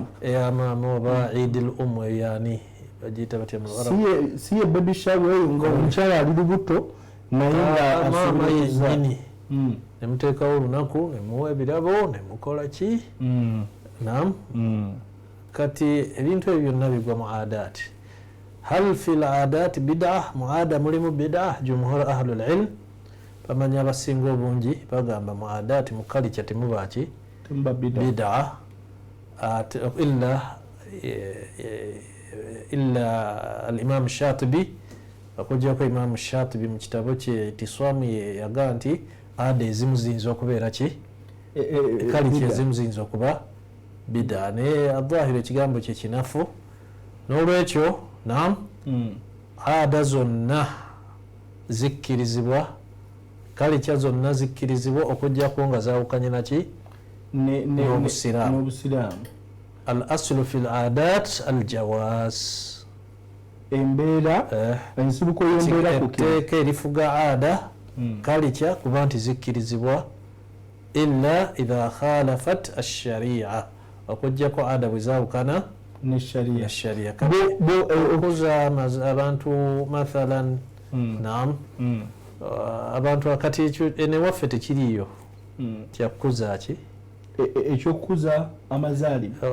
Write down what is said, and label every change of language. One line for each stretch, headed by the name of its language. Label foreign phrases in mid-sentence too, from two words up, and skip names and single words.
Ganda: oba Eidil yani bagiyita batya mu Arab. Si ye
English: baby shower
Ganda: eyo nga omukyala ali lubuto naye nga maama yennyini nemuteekawo olunaku nemuwa ebirabo nemukola ki. Naam. Kati ebintu ebyo byonna bigwa mu adaati.
Arabic: هل في العادات بدعة?
Ganda: Mu aada mulimu bid'a?
Arabic: جمهور أهل العلم
Ganda: bamanya abasinga obungi bagamba mu adaati mu culture temubaki bid'a
Arabic: إلا الإمام الشاطبي,
Ganda: okujjako Imam Shatibi mu kitabo kye Tiswamu yaga nti ada ezimu ziyinza okubeera ki culture ezimu ziyinza okuba bid'a. Naye adhahiri ekigambo kye kinafu, n'olwekyo naam ada zonna zikkirizibwa, culture zonna zikkirizibwa okujjako nga zawukanye naki n'obusiraamu.
Arabic: الأصل في العادات الجواز,
Ganda: embeera ensibuko y'embeera etteeka erifuga ada culture kuba nti zikkirizibwa
Arabic: إلا إذا خالفت الشريعة,
Ganda: okujjako ada bwe zawukana n'eshariya. Okuza abantu mathalan naam abantu akati enewaffe tekiriyo kyakuza ki ekyokukuza amazaalibwa,